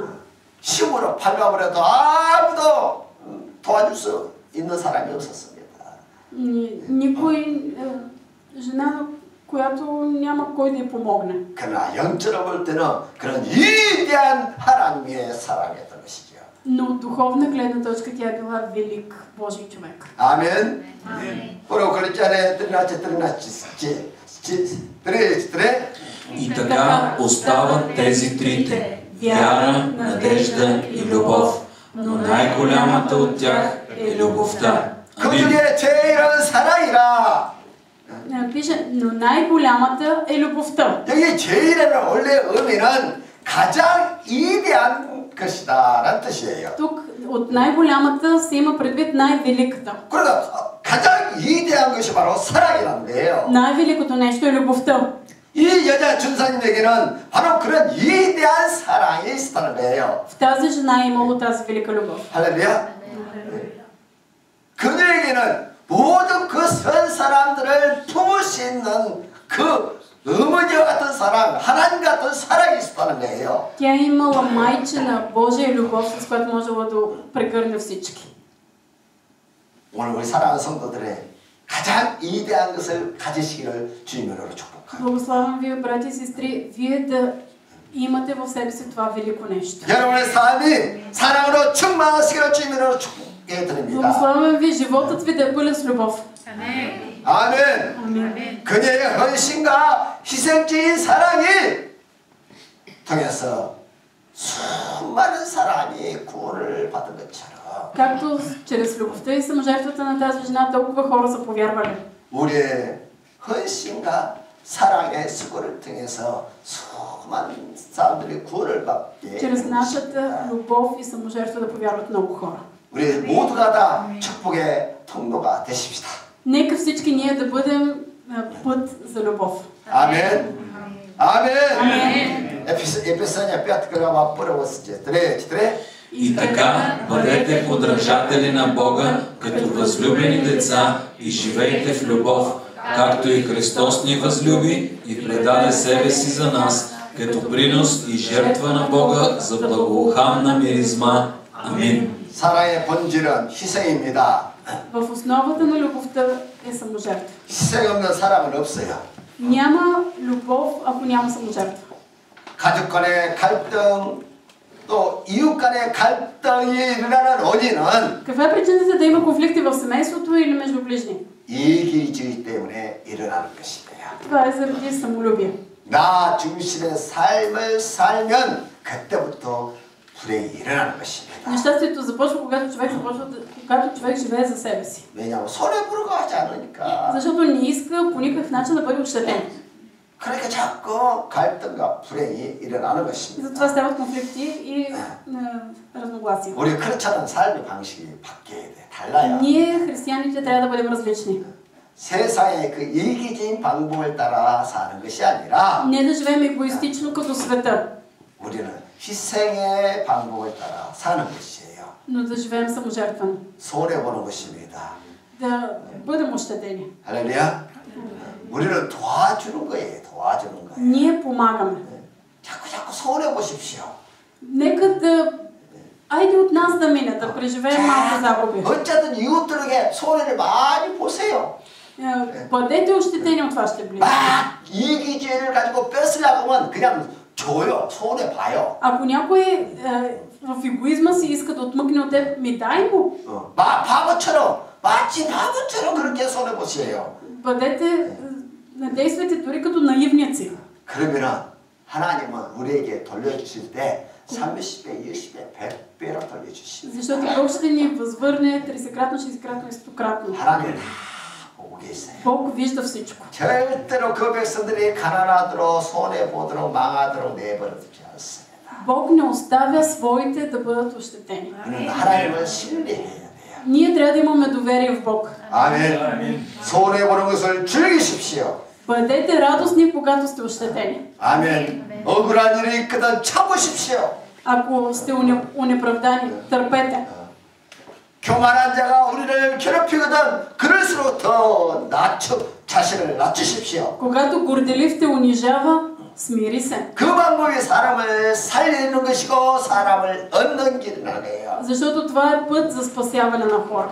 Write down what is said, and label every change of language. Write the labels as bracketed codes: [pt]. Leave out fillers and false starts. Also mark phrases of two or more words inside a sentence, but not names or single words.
[ko] 힘으로 밟아버려도 아무도 도와줄 수 있는 사람이 없었습니다. [bg] Никой жена, която няма кой да й помогне. [ko] 그러나 영적으로 볼 때는 그런 위대한 하나님의 사랑이었던 것이죠. [bg] Но от духовна гледна точка тя е била велик Божий човек. [ko] 아멘. 그리고 그랬잖아요. [bg] И така остават тези трите – вяра, надежда и любов, но най-голямата от тях е любовта. [ko] 그중에 제일은 사랑이라. [bg] Пише, но най-голямата е любовта. [ko] 여기 제일에는 원래 의미는 가장 위대한 것이다라는 뜻이에요. [bg] Тук от най-голямата се има предвид най-великата. [ko] 그러니까 가장 위대한 것이 바로 사랑이라는 거예요. [bg] Най-великото нещо е любовта. [ko] 이 여자 전사님에게는 바로 그런 위대한 사랑이 있었다는 거예요. [bg] В тази жена е имало тази велика любов. [ko] 할렐루야. 그녀에게는 모든 그 선 사람들을 품을 수 있는 그 어머니와 같은 사랑, 하나님 같은 사랑이 있었다는 거예요. [bg] Тя е имала майчина Божия любов, с която можела да прегърне всички. [ko] 오늘 우리 사랑하는 성도들의 가장 위대한 것을 가지시기를 주님으로 축복합니다. [bg] Благославям ви, брати и сестри, вие да имате в себе си това велико нещо. [ko] 여러분의 삶이 사랑으로 충만하시기를 주님으로 축복해 드립니다. [bg] Благославям ви, животът ви да е пълен с любов. [ko] 아멘. 그녀의 헌신과 희생적인 사랑이 통해서 수많은 사람이 구원을 받은 것처럼 [bg] Както чрез любовта и саможертвата на тази жена толкова хора са повярвали. [ko] 우리의 헌신과 사랑의 수고를 통해서 수많은 사람들이 구원을 받게 [bg] Чрез нашата любов и саможертва да повярват много хора. [ko] 우리 모두가 다 축복의 통로가 되십시다. [bg] Нека всички ние да бъдем път за любов. [ko] 아멘. 아멘. [bg] Amen. Еписания 5 глава 1 стих. И така, бъдете подражатели на Бога, като възлюбени деца и живейте в любов, както и Христос ни възлюби и предаде себе си за нас, като принос и жертва на Бога за благоуханна миризма. Амин. [ko] 사랑의 본질은 희생입니다. [bg] В основата на любовта е саможертва. [ko] 희생 없는 사랑은 없어요. [bg] Няма любов, ако няма саможертва. [ko] 가족 간의 갈등, 또 이웃 간의 갈등이 일어나는 원인은 [bg] Каква е причината да има конфликти в семейството или между ближни? [ko] 이기주의 때문에 일어나는 것입니다. [bg] Това е заради самолюбие. [ko] 나 중심의 삶을 살면 그때부터 불행이 일어나는 것입니다. [bg] Нещастието започва, когато човек живее за себе си. [ko] 왜냐하면 손해보려고 하지 않으니까. [bg] Защото не иска по никакъв начин да бъде ощетен. [ko] 그러니까 자꾸 갈등과 불행이 일어나는 것입니다. [bg] Затова стават конфликти и разногласия. [ko] 우리 그렇지 않은 삶의 방식이 바뀌어야 돼. 달라야. [bg] Ние, християните, трябва да бъдем различни. [ko] 세상의 그 이기적인 방법을 따라 사는 것이 아니라 [bg] Не да живеем егоистично като света, [ko] 우리는 희생의 방법을 따라 사는 것이에요. [bg] но да живеем саможертвено. [ko] 손해보는 것입니다. [bg] Да бъдем ощетени. [ko] 할렐루야. 우리는 도와주는 거예요. 도와주는 거예요. [bg] Ние помагаме. [ko] 자꾸 손해보십시오. [bg] Нека да... Айде от нас да мине, да преживеем малко загуби. [ko] 어쨌든 이웃들에게 손해를 많이 보세요. [bg] Бъдете ощетени от вашите близки. [ko] 막 이기주의를 가지고 뺏으려고 하면 그냥 줘요. 손해봐요. [bg] Ако някой в егоизма си иска да отмъкне от теб, ми дай му. [ko] 바보처럼 마치 바보처럼 그렇게 손해보세요. [bg] Бъдете, действайте дори като наивници. [ko] 그러면은 하나님은 우리에게 돌려주실 때 30배, 20배, 100배로 돌려주십니다. [bg] Защото Бог ще ни възвърне 30-кратно, 60-кратно и 100-кратно. [ko] 하나님 다 보고 계세요. [bg] Бог вижда всичко. [ko] 절대로 그 백성들이 가난하도록 손해보도록 망하도록 내버려두지 않습니다. [bg] Бог не оставя своите да бъдат ощетени. [ko] 우리는 하나님을 신뢰해야 돼요. [bg] Ние трябва да имаме доверие в Бог. [ko] 아멘. 손해보는 것을 즐기십시오. [bg] Бъдете радостни, когато сте ощетени. [ko] 아멘. 억울한 일이 있거든 참으십시오. [bg] Ако сте унеправдани, търпете. [ko] 교만한 자가 우리를 괴롭히거든 그럴수록 더 자신을 낮추십시오. [bg] Когато горделив те унижава, смири се. [ko] 그 방법이 사람을 살리는 것이고 사람을 얻는 길이라네요. [bg] Защото това е път за спасяване на хора.